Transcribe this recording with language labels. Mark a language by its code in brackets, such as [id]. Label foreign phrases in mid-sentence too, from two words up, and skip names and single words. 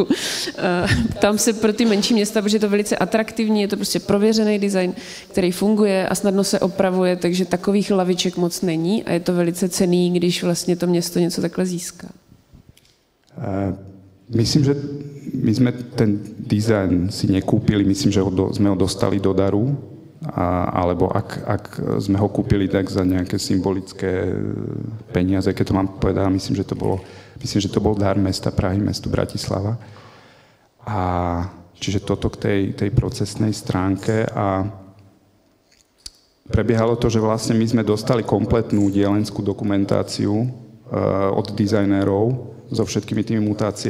[cs] Tam se pro ty menší města, protože je to velice atraktivní, je to prostě prověřený design, který funguje a snadno se opravuje, takže takových laviček moc není a je to velice cenný, když vlastně to město něco takhle získá. [sk] Myslím, že my sme ten dizajn si nekúpili, myslím, že sme ho dostali do daru, alebo ak sme ho kúpili tak za nejaké symbolické peniaze, keď to mám povedať, myslím, že to bol dar mesta Prahy, mestu Bratislava. A čiže toto k tej procesnej stránke, a prebiehalo to, že vlastne my sme dostali kompletnú dielenskú dokumentáciu od dizajnérov so všetkými tými mutáciami.